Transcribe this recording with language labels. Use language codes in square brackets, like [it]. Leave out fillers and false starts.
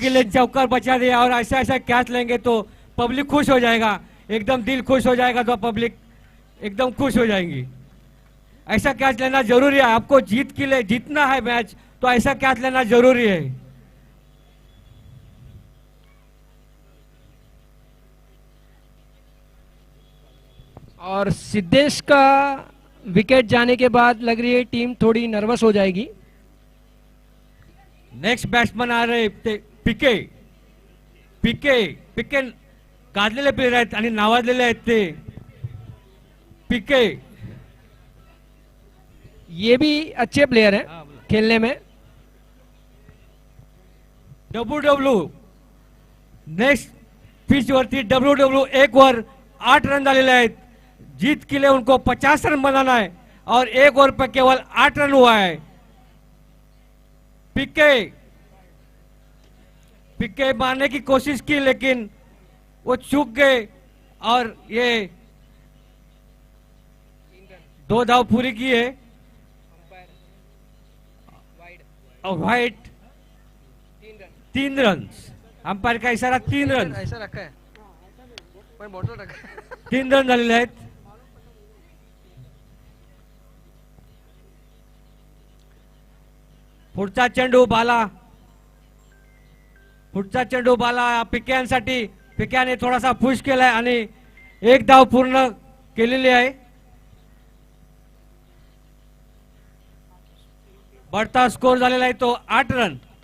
[hi] के लिए चौकर बचा दिया और ऐसा ऐसा कैच लेंगे तो पब्लिक खुश हो जाएगा एकदम दिल खुश हो जाएगा तो पब्लिक एकदम खुश हो जाएंगी ऐसा कैच लेना जरूरी है आपको जीत के लिए जीतना है मैच तो ऐसा कैच लेना जरूरी है और सिद्धेश का विकेट जाने के बाद लग रही है टीम थोड़ी नर्वस हो जाएगी [mr] नेक्स्ट बॅट्समन [hi] आ रहे [mr] पिके पिके पिके गाजलेले प्लेयर आहेत आणि नावाजलेले आहेत ते पिके [hi] ये भी अच्छे प्लेयर हैं खेलने में [mr] डब्ल्यू नेक्स्ट पिच वरती डब्ल्यू एक वर 8 रन झालेले आहेत [hi] जीत के लिए उनको 50 रन बनाना है और एक ओवर पर केवल 8 रन हुआ है पिके पिके मारने की कोशिश की लेकिन वो चूक गए और ये 2 धाव पूरी की है और वाइट 3 रन अंपायर का इशारा 3 रन ऐसा रखा है कोई बॉटल रखा है [mr] 3 रन झालेले आहेत पुढचा चेंडू बाला पुढचा चेंडू बाला पिक्यांसाठी पिक्याने थोडासा पुश केलाय आणि एक धाव पूर्ण केलेली आहे बढ़ता स्कोर झालेला आहे तो 8 रन